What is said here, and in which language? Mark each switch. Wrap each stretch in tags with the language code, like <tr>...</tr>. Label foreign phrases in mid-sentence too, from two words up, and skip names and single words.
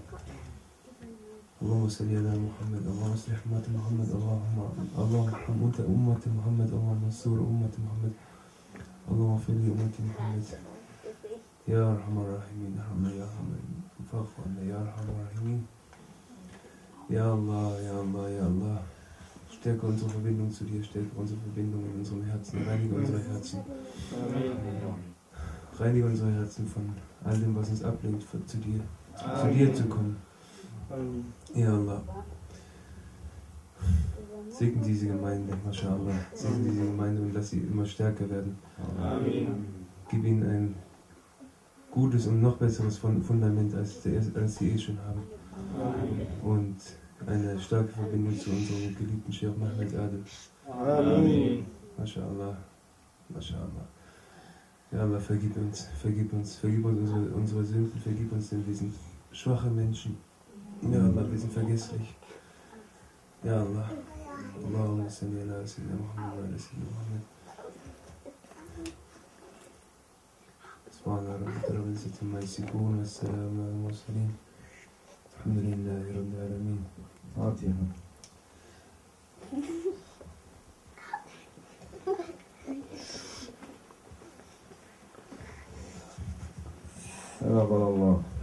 <ar>اللهم صل على محمد. اللهم اصلح أمة محمد. اللهم ارحم أمة محمد. اللهم انصر أمة محمد. اللهم اغفر لأمة محمد يا أرحم الراحمين. ارحمنا يا أرحم فاغفر عنا يا أرحم الراحمين. يا الله، يا الله، يا الله.</ar> <de>Stärke unsere Verbindung zu dir, stärke unsere Verbindung in unserem Herzen, reinige unsere Herzen. Reinige unsere Herzen von all dem, was uns ablenkt, zu dir zu kommen.</de> <ar>يا الله.</ar> <de>Segne diese Gemeinde, MashaAllah. Segne diese Gemeinde und lass sie immer stärker werden. Gib ihnen ein gutes und noch besseres Fundament, als sie eh schon haben. Und eine starke Verbindung zu unserem geliebten Sheikh Ahmed Adel.</de> <ar>آمين. ما شاء الله. ما شاء الله. يا الله,</ar> <de>vergib uns unsere Sünden, vergib uns, denn wir sind schwache Menschen.</de> <ar>يا الله,</ar> <de>wir sind vergesslich.</de> <ar>يا الله. اللهم صل على سيدنا محمد وعلى سيدنا محمد. سبحان ربك رب العزة عما يصفون والسلام على المرسلين الحمد لله رب العالمين. فاتحة. تقبل الله.</ar>